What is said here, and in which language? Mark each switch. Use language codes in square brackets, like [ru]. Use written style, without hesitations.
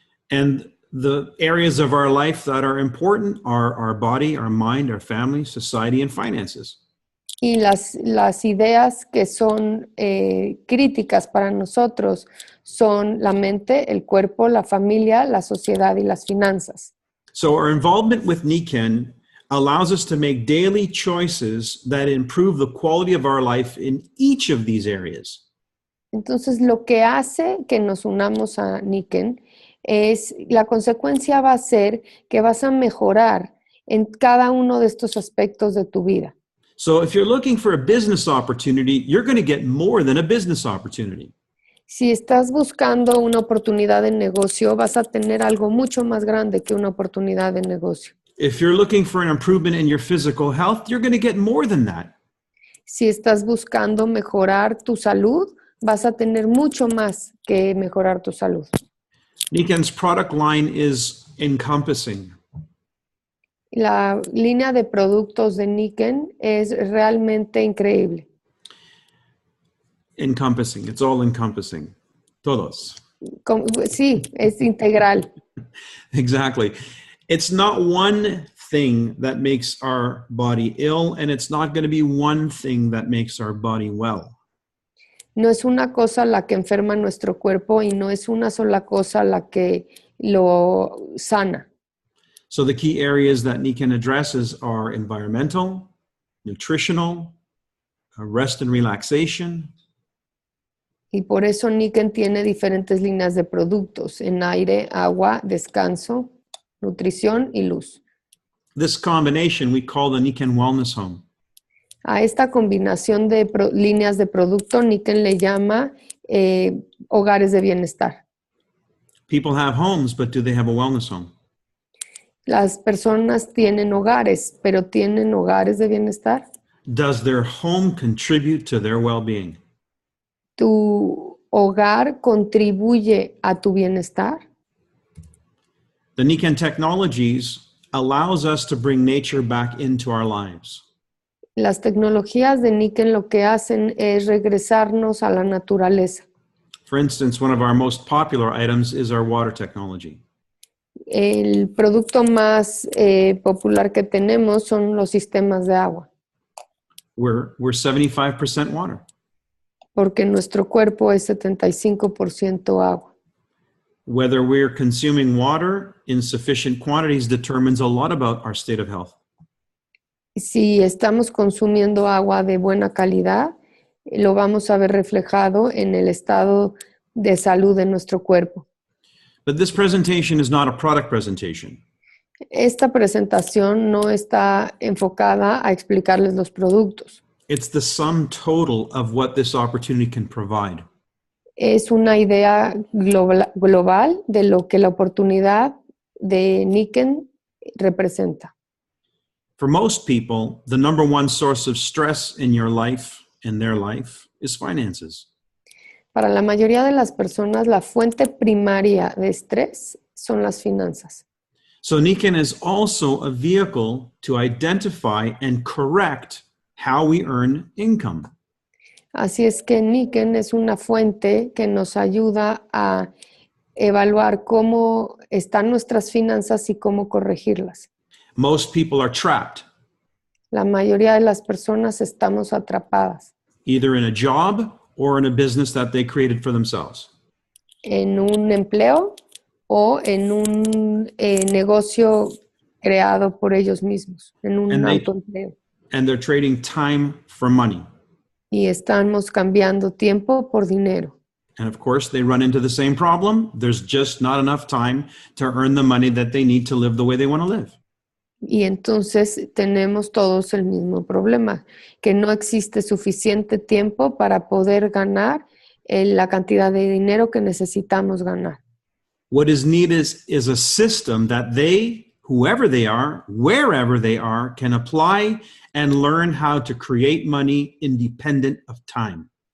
[en] And the areas of our life that are important are our body, our mind, our family, society, and finances. [es] Y las ideas que son críticas para nosotros son la mente, el cuerpo, la familia, la sociedad y las finanzas. [en] So our involvement with Nikken allows us to make daily choices that improve the quality of our life in each of these areas. [es] Entonces, lo que hace que nos unamos a Nikken es, la consecuencia va a ser que vas a mejorar en cada uno de estos aspectos de tu vida. [en] So if you're looking for a business opportunity, you're going to get more than a business opportunity. [es] Si estás buscando una oportunidad de negocio, vas a tener algo mucho más grande que una oportunidad de negocio. [en] If you're looking for an improvement in your physical health, you're going to get more than that. [es] Si estás buscando mejorar tu salud, vas a tener mucho más que mejorar tu salud. [en] Nikken's product line is encompassing. [es] La línea de productos de Nikken es realmente increíble. [en] Encompassing. It's all encompassing. [es] Todos. Sí, es integral. [en] Exactly. It's not one thing that makes our body ill, and it's not going to be one thing that makes our body well. [es] No es una cosa la que enferma nuestro cuerpo y no es una sola cosa la que lo sana. [en] So the key areas that Nikken addresses are environmental, nutritional, rest and relaxation. [es] Y por eso Nikken tiene diferentes líneas de productos en aire, agua, descanso, nutrición y luz. [en] This combination we call the Nikken Wellness Home. [es] A esta combinación de líneas de producto, Nikken le llama hogares de bienestar. [en] People have homes, but do they have a wellness home? [es] Las personas tienen hogares, pero ¿tienen hogares de bienestar? [en] Does their home contribute to their well-being? [es] ¿Tu hogar contribuye a tu bienestar? [en] The Nikken technologies allows us to bring nature back into our lives. [es] Las tecnologías de Nikken lo que hacen es regresarnos a la naturaleza. [en] For instance, one of our most popular items is our water technology. [es] El producto más popular que tenemos son los sistemas de agua, [en] We're 75% water. [es] porque nuestro cuerpo es 75% agua. [en] Whether we're consuming water in sufficient quantities determines a lot about our state of health. [es] Si estamos consumiendo agua de buena calidad, lo vamos a ver reflejado en el estado de salud de nuestro cuerpo. [en] But this presentation is not a product presentation. [es] Esta presentación no está enfocada a explicarles los productos. [en] It's the sum total of what this opportunity can provide. [es] Es una idea global de lo que la oportunidad de Nikken representa. [en] For most people, the number one source of stress in your life, in their life, is finances. [es] Para la mayoría de las personas, la fuente primaria de estrés son las finanzas. [en] So Nikken is also a vehicle to identify and correct how we earn income. [es] Así es que Nikken es una fuente que nos ayuda a evaluar cómo están nuestras finanzas y cómo corregirlas. [en] Most people are trapped, [es] La mayoría de las personas estamos atrapadas [en] either in a job or in a business that they created for themselves. [es] en un empleo o en un negocio creado por ellos mismos, en un autoempleo. [en] And they're trading time for money. [es] Y estamos cambiando tiempo por dinero. [en] And of course, they run into the same problem. There's just not enough time to earn the money that they need to live the way they want to live. [es] Y entonces tenemos todos el mismo problema, que no existe suficiente tiempo para poder ganar la cantidad de dinero que necesitamos ganar. [en] What is needed is a system that they, whoever they are, wherever they are, can apply and learn how to create money independent of time.